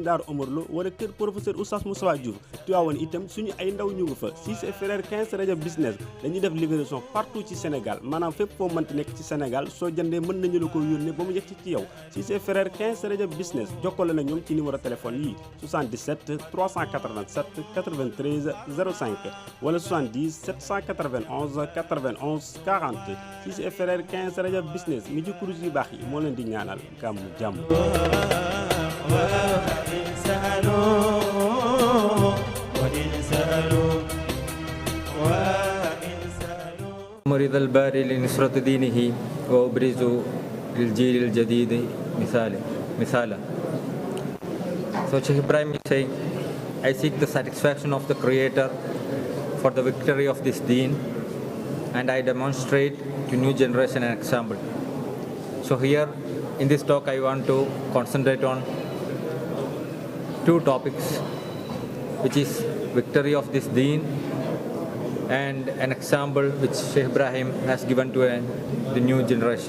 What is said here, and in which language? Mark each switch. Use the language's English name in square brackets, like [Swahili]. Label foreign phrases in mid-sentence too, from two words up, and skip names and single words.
[Wolof] Daaru Omar Lo wala kër professeur Oustaz Moussa Diouf Tivaouane itam suñu ay ndaw ñu ngi fa Cissé et Frères 15 Rajab business dañuy def [French] livraison partout [Wolof] ci Sénégal maanaam fépp foo mënti nekk ci Sénégal soo jëndee mën nañu la ko yónnee ba mu yegg ci yow Cissé et Frères 15 Rajab business jokkale na ñoom ci [French] numéro téléphone [Wolof] yi 77 387 93 05 wala 70 791 91 40 Cissé et Frères 15 Rajab business mi ci kurus yu baax yi moo leen di ñaanal gàmmu jàmm. [Arabic] مريض الباري لنصرة دينه وأبرز للجيل الجديد مثالا. [English] So Shaykh Ibrahim is saying, I seek the satisfaction of the Creator for the victory of this deen, and I demonstrate to new generation an example. So here in this talk I want to concentrate on two topics, which is victory of this deen and an example which Shaykh Ibrahim has given to the new generation.